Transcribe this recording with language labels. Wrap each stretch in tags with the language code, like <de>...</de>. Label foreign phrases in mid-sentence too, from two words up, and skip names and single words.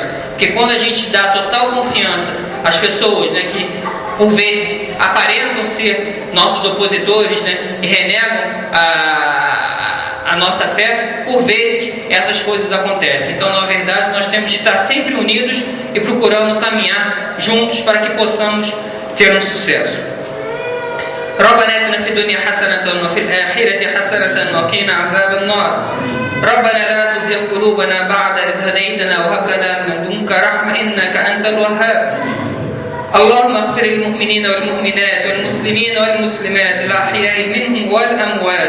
<pt>Porque quando a gente dá total confiança às pessoas, que por vezes aparentam ser nossos opositores, e renegam a nossa fé, por vezes essas coisas acontecem. Então, na verdade, nós temos que estar sempre unidos e procurando caminhar juntos para que possamos ter um sucesso.</pt> <ar>ربنا آتنا في الدنيا حسنة وفي الآخرة حسنة وقنا عذاب النار. ربنا لا تزغ قلوبنا بعد إذ هديتنا وهب لنا من لدنك رحمة إنك أنت الوهاب. اللهم اغفر للمؤمنين والمؤمنات والمسلمين والمسلمات الأحياء منهم والأموات.</ar>